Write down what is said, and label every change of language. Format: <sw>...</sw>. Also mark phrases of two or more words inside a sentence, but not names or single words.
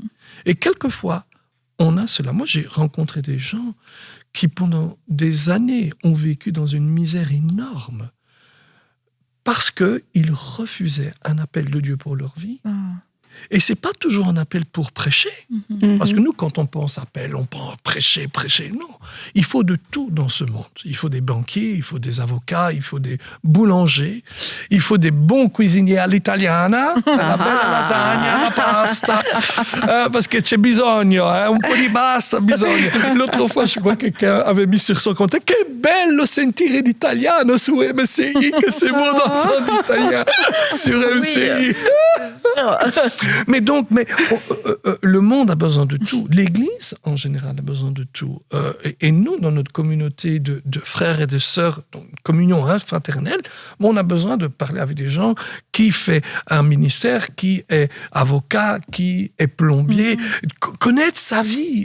<fr>Et quelquefois, on a cela. Moi, j'ai rencontré des gens qui, pendant des années, ont vécu dans une misère énorme parce qu'ils refusaient un appel de Dieu pour leur vie. Et c'est pas toujours un appel pour prêcher. Parce que nous, quand on pense appel, on pense prêcher. Non. Il faut de tout dans ce monde. Il faut des banquiers, il faut des avocats, il faut des boulangers, il faut des bons cuisiniers à</fr> <it>l'italiana, la bella lasagna, la pasta,</it> <fr>parce que</fr> <it>c'è bisogno, un po' di basta, bisogno.</it> <fr>L'autre fois, je crois que quelqu'un avait mis sur son compte,</fr> <it>che bello sentire l'italiano su MCI,</it> <fr>que c'est beau d'entendre l'italien sur MCI. Mais le monde a besoin de tout. L'Église, en général, a besoin de tout. Et nous, dans notre communauté de frères et de sœurs, dans une communion fraternelle, on a besoin de parler avec des gens qui font un ministère, qui est avocat, qui est plombier, connaître sa vie.</fr>